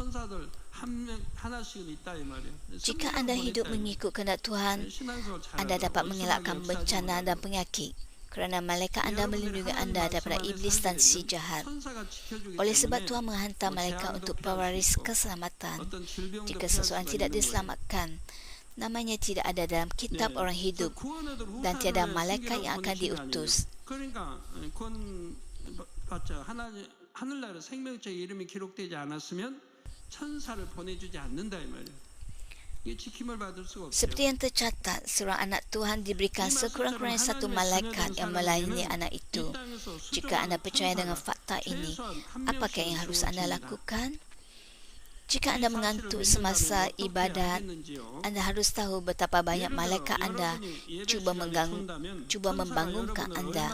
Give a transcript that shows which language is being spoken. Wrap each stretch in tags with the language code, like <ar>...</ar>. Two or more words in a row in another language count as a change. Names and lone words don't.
<ms>Jika anda hidup mengikut kehendak Tuhan, anda dapat mengelakkan bencana dan penyakit kerana malaikat anda melindungi anda daripada iblis dan si jahat. Oleh sebab Tuhan menghantar malaikat untuk pewaris keselamatan. Jika seseorang tidak diselamatkan, namanya tidak ada dalam kitab orang hidup dan tiada malaikat yang akan diutus.</ms> <ko>하늘나라 생명체 이름이 기록되지 않았으면 천사를 보내주지 않는다 이 말이에요. 이게 지킴을 받을 수가 없어요.</ko> <ms>Seperti yang tercatat, seorang anak Tuhan diberikan sekurang-kurangnya satu malaikat yang melayani anak itu. Jika anda percaya dengan fakta ini, apakah yang harus anda lakukan? Jika anda mengantuk semasa ibadat, anda harus tahu betapa banyak malaikat anda cuba membangunkan anda.</ms>